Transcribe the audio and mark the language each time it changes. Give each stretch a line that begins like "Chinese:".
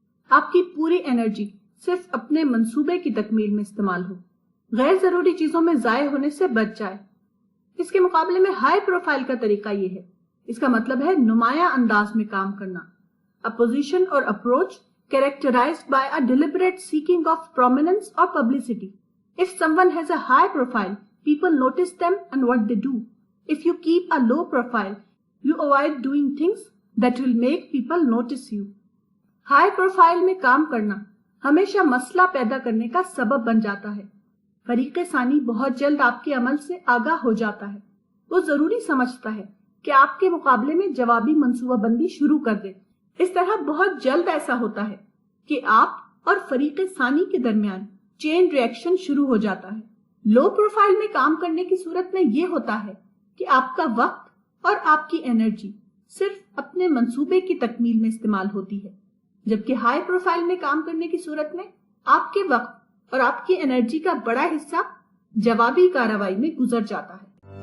Urdu: آپ کی پوری انرجی صرف اپنے منصوبے کی تکمیل میں استعمال ہو، غیر ضروری چیزوں میں ضائع ہونے سے بچ جائے۔ اس کے مقابلے میں ہائی پروفائل کا طریقہ یہ ہے، اس کا مطلب ہے نمایاں انداز میں کام کرنا، اپوزیشن اور approach
English: characterized by a deliberate seeking of prominence or publicity۔ If someone has a high profile, people notice them and what they do. If you keep a low profile, you avoid doing things that will make people notice you۔
Urdu: High profile میں کام کرنا ہمیشہ مسئلہ پیدا کرنے کا سبب بن جاتا ہے۔ فریق ثانی بہت جلد آپ کے عمل سے آگاہ ہو جاتا ہے۔ وہ ضروری سمجھتا ہے کہ آپ کے مقابلے میں جوابی منصوبہ بندی شروع کر دے۔ اس طرح بہت جلد ایسا ہوتا ہے کہ آپ اور فریق ثانی کے درمیان چین ری ایکشن شروع ہو جاتا ہے۔ لو پروفائل میں کام کرنے کی صورت میں یہ ہوتا ہے کہ آپ کا وقت اور آپ کی انرجی صرف اپنے منصوبے کی تکمیل میں استعمال ہوتی ہے، جبکہ ہائی پروفائل میں کام کرنے کی صورت میں آپ کے وقت اور آپ کی انرجی کا بڑا حصہ جوابی کارروائی میں گزر جاتا ہے۔